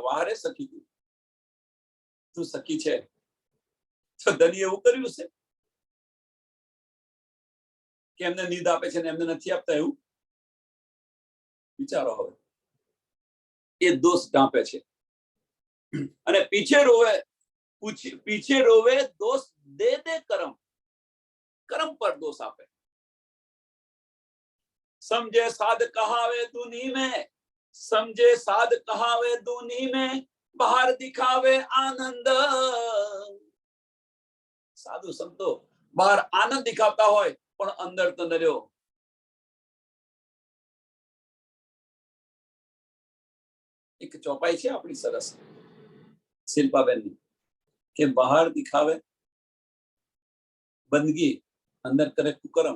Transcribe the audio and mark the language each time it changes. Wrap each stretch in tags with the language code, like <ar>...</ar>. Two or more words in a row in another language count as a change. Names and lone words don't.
<gu>વારે સખી તું સખી છે તો ધની એવું કર્યું છે કે એમને નીંદ આપે છે ને એમને નથી આપતા? એવું વિચારો. હવે એ દોષ ઢાંપે છે અને</gu> <hi>पीछे रोवे दोष दे दे कर्म.</hi> <gu>કર્મ પર દોષ આપે.</gu> <hi>समझे साध कहावे दुनी में, समझे साध कहावे दुनी में, बाहर दिखावे आनंद.</hi> <gu>સાધુ સંતો બહાર આનંદ દિખાવતા હોય પણ અંદર તો નર્યો. એક ચોપાઈ છે આપણી સરસ શિલ્પાબેનની કે</gu> <hi>बाहर दिखावे बंदगी, अंदर करे कुकर्म.</hi>